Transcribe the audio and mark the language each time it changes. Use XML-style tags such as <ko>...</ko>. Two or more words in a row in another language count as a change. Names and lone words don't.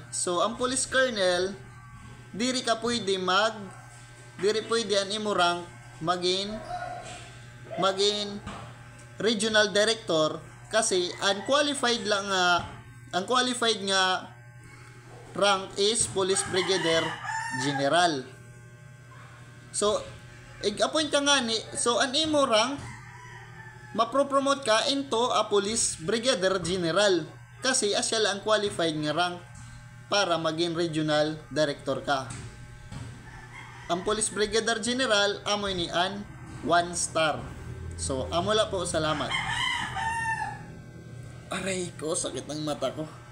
<war>So ang</war> <en>police colonel</en> <war>diri pwede an imo rank maging</war> <en>regional director</en> <war>kasi unqualified nga rank is</war> <en>police brigadier general.</en> <war>So ig-appoint ka nga ni, so an imo rank mapropromote ka</war> <en>into a police brigadier general</en> <war>kasi asya lang qualified nga rank para maging</war> <en>regional director</en> <war>ka. Ang</war> <en>police brigadier general</en> <war>amoy ni 1 star. So amo la po,</war> <tl>salamat. Aray ko, sakit ng mata ko.</tl>